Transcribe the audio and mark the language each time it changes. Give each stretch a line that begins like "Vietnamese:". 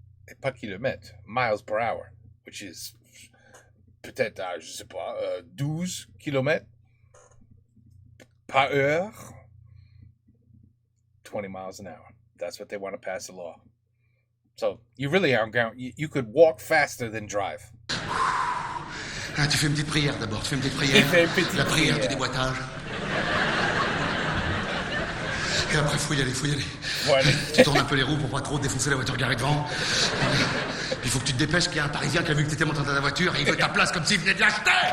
French: Et pas kilomètres,
English: miles per hour, which is
French: peut-être, je sais pas, 12 kilomètres par heure.
English: 20 miles an hour. That's what they want to pass a law. So you really aren't going. You could walk faster than drive.
French: Ah, tu fais une petite prière d'abord. Tu fais une petite La prière prière. du déboîtage. Et après, faut y aller. Voilà. Tu tournes un peu les roues pour pas trop défoncer la voiture garée devant. Il faut que tu te dépêches qu'il y a un Parisien qui a vu que t'étais monté dans ta voiture et il veut ta place comme s'il venait de l'acheter.